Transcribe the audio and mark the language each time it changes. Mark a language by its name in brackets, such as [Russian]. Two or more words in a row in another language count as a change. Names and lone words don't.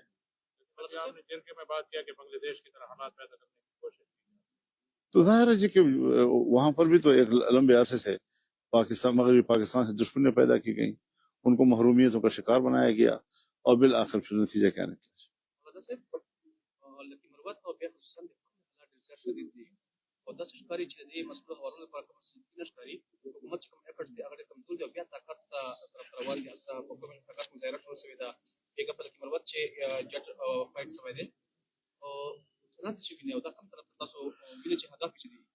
[Urdu] بلکہ آپ نے جرگے میں بات کیا کہ بنگلہ دیش کی طرح حالات پیدا کرنے کی کوشش کی۔ تو ظاہر ہے جی کہ وہاں پر بھی تو ایک لمبے عرصے سے مغربی پاکستان سے دشمنیاں پیدا کی گئیں، ان کو محرومیتوں کا شکار بنایا گیا، اور بالآخر پھر نتیجہ کیا نکلا۔ [Pashto] مولانا صاحب لکه مروت او بیا خصوصا د حالات ډېر زیات شدید دي او داسې ښکاري چې د دې مسلو هوارولو لپاره کوم سلسله ښکاري حکومت چې کوم ایفرټس دي هغه ډېر کمزور دي او بیا طاقت طرف روان دي هلته په کوم طاقت مظاهره شروع شوې ده بیګه په لکه مروت چې [English] jet fight [Pashto] شوی دی او څنګه چې ویني او دا کوم طرف ته تاسو ویني چې هدف یې دي